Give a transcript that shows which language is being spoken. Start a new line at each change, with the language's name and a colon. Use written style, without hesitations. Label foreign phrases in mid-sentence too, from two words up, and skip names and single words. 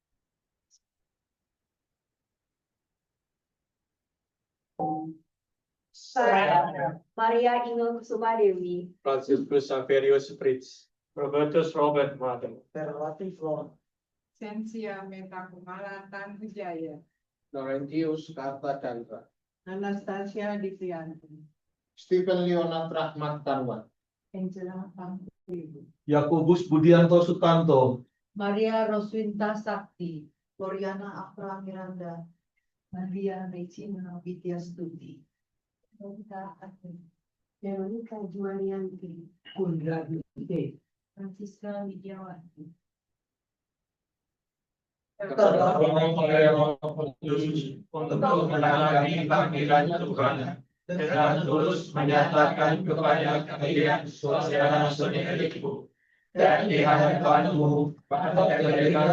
Indonesian: Maria Inul Kusuma Dewi, Franciscus Saverius Fritz, Robertus Robert Martin, Sensia Metakumala Tan Wijaya, Laurentius Karta Chandra, Anastasia Diprianti, Stephen Leonard Rahmat Tarwan, Angela Pangkribu, Yakobus Budianto Sutanto, Maria Roswinta Sakti, Gloriana Afra Miranda, Maria Regina Vidya Stuti, Veronica Julianti, Kundra Dute, Francisca Widiawati, untuk menangani panggilan Tuhan dengan tulus menyatakan kepada kalian saudara-saudariku dan di hadapanmu pada ketika